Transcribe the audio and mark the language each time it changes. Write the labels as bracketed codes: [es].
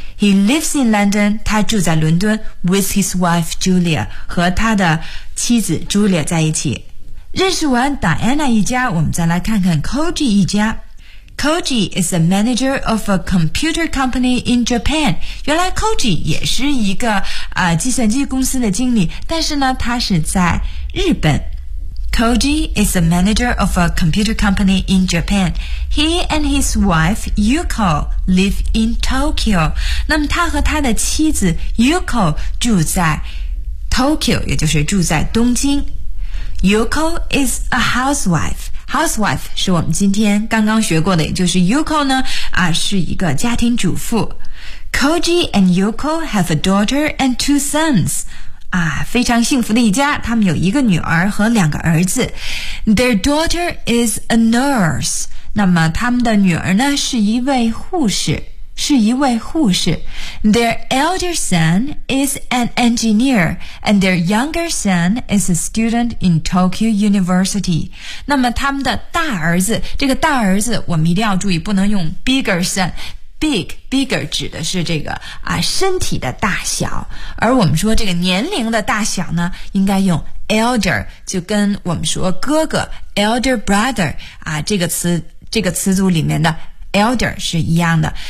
[en] He lives in London， [zh] 他住在伦敦， [en] with his wife Julia， [zh] 和他的妻子 Julia 在一起。认识完 Diana 一家，我们再来看看 Koji 一家。 [en] Koji is the manager of a computer company in Japan。 [zh] 原来 Koji 也是一个、计算机公司的经理，但是呢他是在日本。 [en] Koji is the manager of a computer company in Japan. He and his wife Yuko live in Tokyo. [zh] 那么他和他的妻子 Yuko 住在 Tokyo， 也就是住在东京。 [en] Yuko is a housewife. [zh] Housewife 是我们今天刚刚学过的，也就是 Yuko 呢、是一个家庭主妇。 [en] Koji and Yuko have a daughter and two sons. [zh] 非常幸福的一家，他们有一个女儿和两个儿子。 [en] Their daughter is a nurse. [zh] 那么他们的女儿呢是一位护士，是一位护士。 [en] Their elder son is an engineer and their younger son is a student in Tokyo University. [zh] 那么他们的大儿子，这个大儿子我们一定要注意，不能用 [en] bigger son， [zh] big, bigger 指的是这个啊身体的大小，而我们说这个年龄的大小呢，应该用 elder， 就跟我们说哥哥 elder brother 啊这个词组里面的 elder 是一样的。